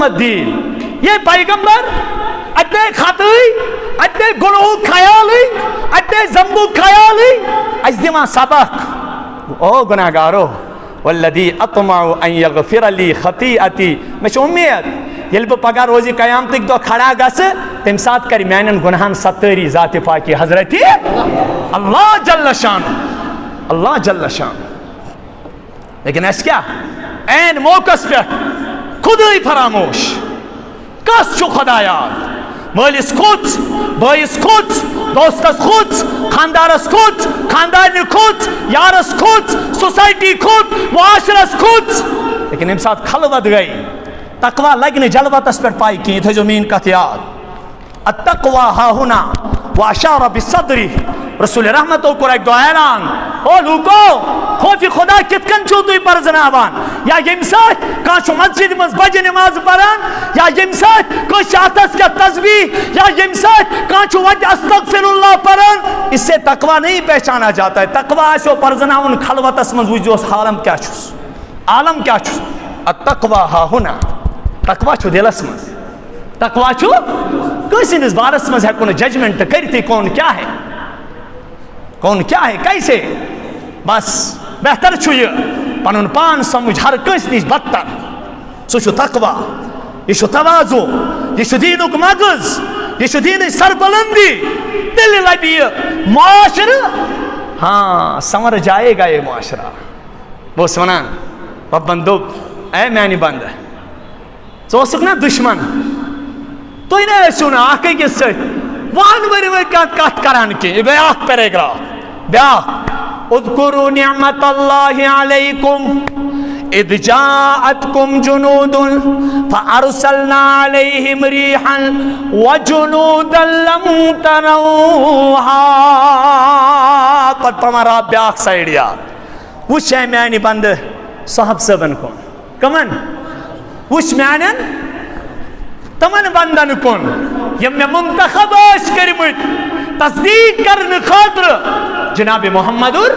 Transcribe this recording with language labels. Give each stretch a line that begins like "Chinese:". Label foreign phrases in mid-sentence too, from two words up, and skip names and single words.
Kashmiri: الدِّينِ یہ پیغمبر اتے خطائی اتے گناہُک خیالی اتے ذنبُک خیالی اَسہِ دِوان سبق او گناہ گارو
Arabic: وَالَّذِي أَطْمَعُ أَن يَغْفِرَ لِي خَطِيئَتِي
Kashmiri: مےٚ چھِ اُمید ییٚلہِ بہٕ پگاہ روزِ قیامتٕکۍ دۄہ کھڑا گژھٕ تَمہِ ساتہٕ کرِ میانٮ۪ن گُناہن ستٲری ذاتِ پاکی حضرتِ اللہ
Arabic: جل شانہ اللہ جل شان
Kashmiri: لیکن اس کیا این موقعس پہ خدای فراموش کس چھُ خدایات مٲلِس کھوٚژ بٲیِس کھوٚژ دوستس کھوٚژ خاندارس کھوٚژ خاندارنہِ کھوٚژ یارس کھوٚژ سوسایٹی کھوٚژ معاشرس کھوٚژ لیکن ییٚمہِ ساتہٕ خلوت گٔے تقوا لگہِ نہٕ جلوتس پٮ۪ٹھ پاے کِہیٖنۍ تھٲیزیو میٛٲنۍ کتھ یاد
Arabic: التقوا ہا ہُنا
Kashmiri: واشار بصدری رسول رحمتو کوٚر اکہِ دۄہ اعلان او لوٗکو خوفِ خدا کِتھ کٔنۍ چھُو تُہۍ پرزناوان یا ییٚمہِ ساتہٕ کانٛہہ چھُ مسجد منٛز بجہِ نماز پران یا ییٚمہِ ساتہٕ کٲنٛسہِ چھِ اتھس کٮ۪تھ تسبیح یا ییٚمہِ ساتہٕ کانٛہہ چھُ وتہِ استغفر اللہ پران
Urdu: اس سے تقوا نہیں پہچانا جاتا ہے
Kashmiri: تقوا آسیو پرزناوُن خلوتس منٛز وٕچھزیوس حالم کیٛاہ چھُس عالم کیٛاہ چھُس
Arabic: التقوا ہا ہُنا
Kashmiri: تقوا چھُ دلس منٛز تقوا چھُ کٲنٛسہِ ہٕنٛدِس بارس منٛز ہٮ۪کو نہٕ ججمنٹ کٔرتھٕے
Urdu: کون کیا ہے کون کیا ہے کیسے
Kashmiri: بس بہتر چھُ یہِ پنُن پان سمجھ ہر کٲنٛسہِ نِش بدتر سُہ چھُ تقوا یہ چھُ توازو یہ چھُ دیٖنُک مغز یہ چھُ دیٖنٕچ سربلندی تیٚلہِ لبہِ یہِ معاشرٕ ہاں سنور
Urdu: جائے گا یہ معاشرہ
Kashmiri: بہٕ اوسُس ونان رۄبن دوٚپ اے میانہِ بنٛدٕ ژٕ اوسُکھ نا دُشمن تُہۍ نہ ٲسِو نہٕ اکھ أکِس سۭتۍ وُہن ؤرۍ ؤرۍ کتھ کران کینٛہہ یہِ بیٛاکھ پیراگراف بیٛاکھ
Arabic: اذکروا نعمت اللہ علیکم اذ جاءتکم جنود فارسلنا علیہم ریحا وجنودا لم
Kashmiri: تروها پتہٕ پاوان رب بیٛاکھ سایڈ یاد وٕچھ اے میانہِ بنٛدٕ صاحب صٲبن کُن کٕمن وٕچھ میانٮ۪ن تمن بندن کن یم میں منتخب ٲسۍ کٔرمٕتۍ تصدیق کرنہٕ خٲطرٕ جناب محمد